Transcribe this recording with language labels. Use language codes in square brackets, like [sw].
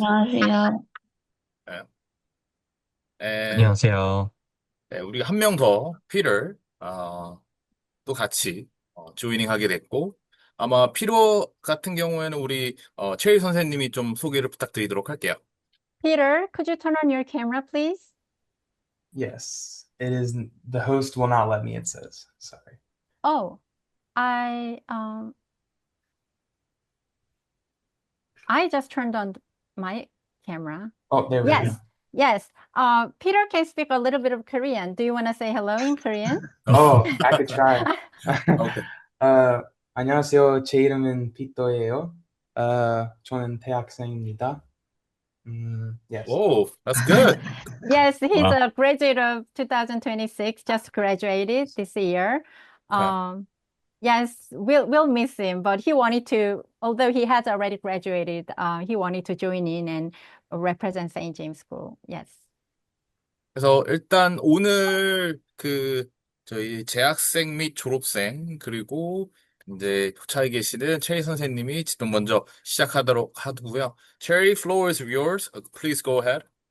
[ko] 안녕하세요. 네. [en] And, [ko] 안녕하세요. 네, 우리가 한 명 더, 피터, 또 같이 조이닝 하게 됐고 아마 피로 같은 경우에는 우리 체리 선생님이 좀 소개를 부탁드리도록 할게요. [en] Peter, could you turn on your camera, please? Yes, it is. The host will not let me, it says. Sorry. Oh, I just turned on my camera. Oh, there we Yes, go. yes. Peter can speak a little bit of Korean. Do you want to say hello in Korean? Oh, I could try. Okay. [ko] 안녕하세요. 제 이름은 피터예요. 저는 대학생입니다. Yes. [en] Oh, that's good. Yes, he's Wow. a graduate of 2026, just graduated this year. Yes, we'll miss him, but he wanted to, although he has already graduated, he wanted to join in and represent St. James School. Yes. [ko] 그래서 일단 오늘 저희 재학생 및 졸업생 그리고 이제 교차에 계시는 체리 선생님이 지금 먼저 시작하도록 하고요. [en] Cherry, floor is yours. Please go ahead.